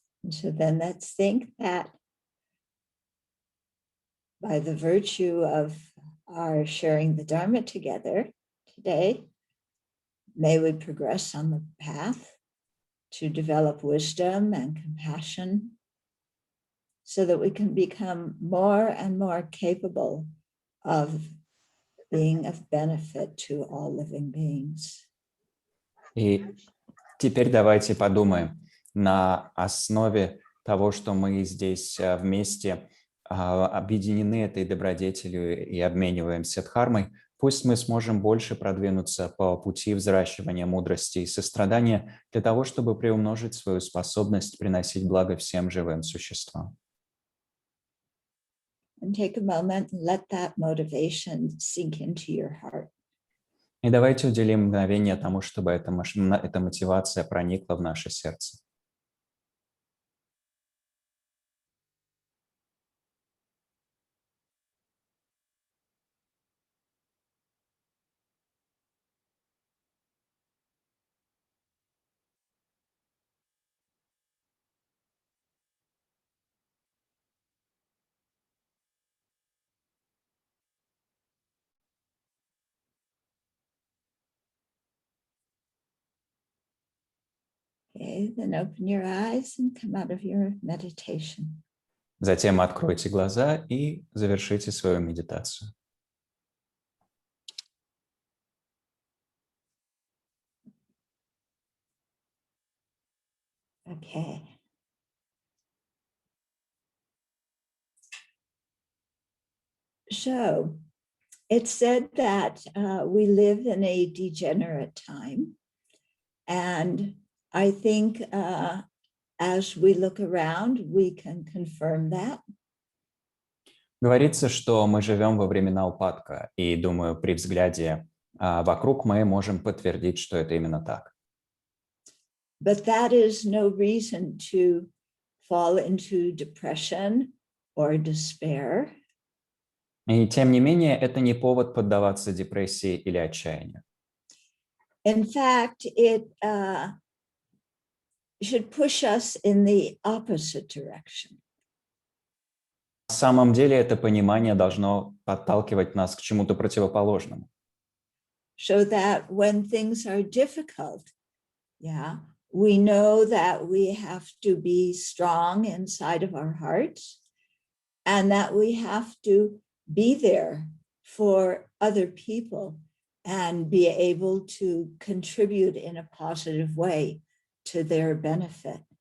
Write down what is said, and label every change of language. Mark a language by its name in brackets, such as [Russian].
[English] So then let's think that by the virtue of our sharing the Dharma together today, may we progress on the path to develop wisdom and compassion so that we can become more and more capable of being of benefit to all living beings. [Russian] И теперь давайте подумаем на основе того, что мы здесь вместе объединены этой добродетелью и обмениваемся дхармой, пусть мы сможем больше продвинуться по пути взращивания мудрости и сострадания для того, чтобы приумножить свою способность приносить благо всем живым существам. [English] And take a moment and let that motivation sink into your heart. [Russian] И давайте уделим мгновение тому, чтобы эта мотивация проникла в наше сердце. [English] Okay, then open your eyes and come out of your meditation. [Russian] Затем откройте глаза и завершите свою медитацию. [English] Okay. So it's said that we live in a degenerate time. And I think as we look around, we can confirm that. [Russian] Говорится, что мы живем во времена упадка, и, думаю, при взгляде вокруг мы можем подтвердить, что это именно так. [English] But that is no reason to fall into depression or despair. [Russian] И, тем не менее, это не повод поддаваться депрессии или отчаянию. [English] In fact, it should push us in the opposite direction. [Russian] На самом деле это понимание должно подталкивать нас к чему-то противоположному. [English] So that when things are difficult, we know that we have to be strong inside of our hearts and that we have to be there for other people and be able to contribute in a positive way to their benefit.